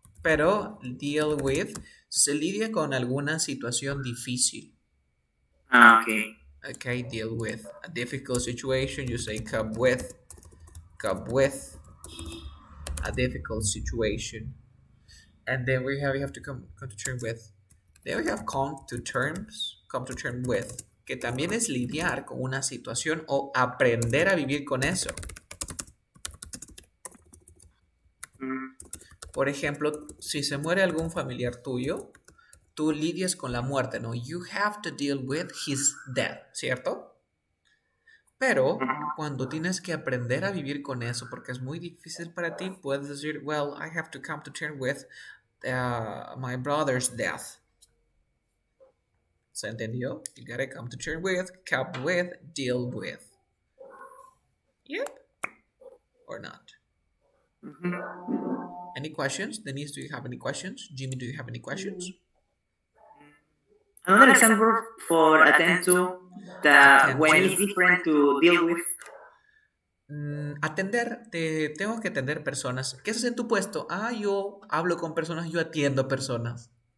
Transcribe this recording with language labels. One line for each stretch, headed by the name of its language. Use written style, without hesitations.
Spanish: Pero
English: deal with
Spanish: se lidia con alguna situación difícil.
English: Okay. Okay, deal with a difficult situation. You say cope with a difficult situation. And then we have to come to terms with. Then we have come to terms with,
Spanish: que también es lidiar con una situación o aprender a vivir con eso. Por ejemplo, si se muere algún familiar tuyo, tú lidias con la muerte, ¿no?
English: You have to deal with his death, ¿cierto?
Spanish: Pero cuando tienes que aprender a vivir con eso porque es muy difícil para ti, puedes decir,
English: well, I have to come to terms with my brother's death.
Spanish: ¿Se entendió?
English: You gotta come to terms with, cope with, deal with. Yep. Or not. Any questions? Denise, do you have any questions? Jimmy, do you have any questions? Another example for attend to, when it's different to deal with.
Spanish: Atender, tengo que atender personas. ¿Qué haces en tu puesto? Yo hablo con personas, yo atiendo personas.